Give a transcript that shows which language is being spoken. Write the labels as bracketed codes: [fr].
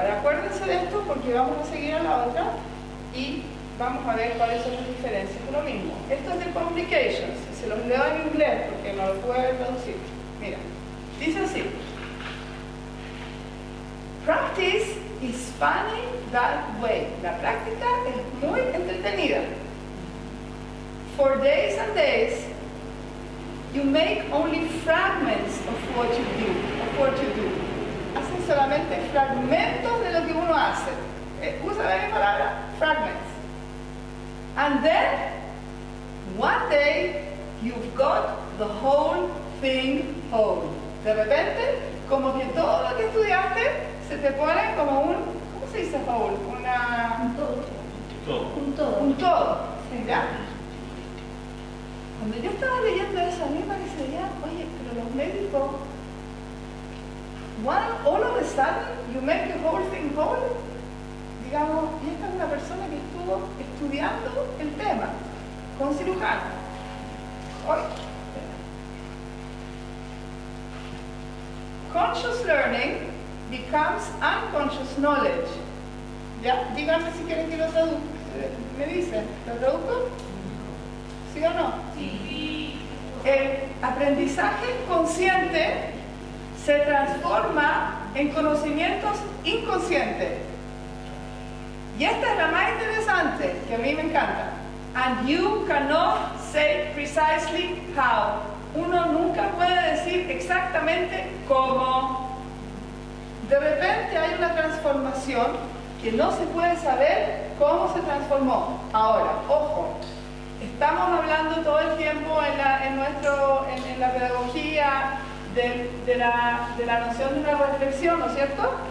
[es] Ahora acuérdense de esto porque vamos a seguir a la otra y vamos a ver cuáles son las diferencias. Es lo mismo. Esto es de Communications. Se los leo en inglés porque no lo puedo traducir. Mira, dice así. [en] Practice is funny that way. [es] La práctica es muy entretenida. [en] For days and days, you make only fragments of what you do. [es] Hacen solamente fragmentos de lo que uno hace. Usa la misma palabra, fragments. [en] And then, one day, you've got the whole thing whole. [es] De repente, como que todo lo que estudiaste se te pone como un, ¿cómo se dice whole? Un todo. Un todo. ¿Ya? Cuando yo estaba leyendo eso, a mí me parecía, oye, pero los médicos, [en] all of a sudden, you make the whole thing whole. [es] Digamos, y esta es una persona que estuvo estudiando el tema con cirujano. Hoy. [en] Conscious learning becomes unconscious knowledge. [es] ¿Ya? Díganme si quieren que lo traduzca. ¿Me dicen? ¿Lo traduzco? ¿Sí o no? Sí. El aprendizaje consciente se transforma en conocimientos inconscientes. Y esta es la más interesante, que a mí me encanta. [en] And you cannot say precisely how. [es] Uno nunca puede decir exactamente cómo. De repente hay una transformación que no se puede saber cómo se transformó. Ahora, ojo, estamos hablando todo el tiempo en la pedagogía de la noción de una reflexión, ¿no es cierto?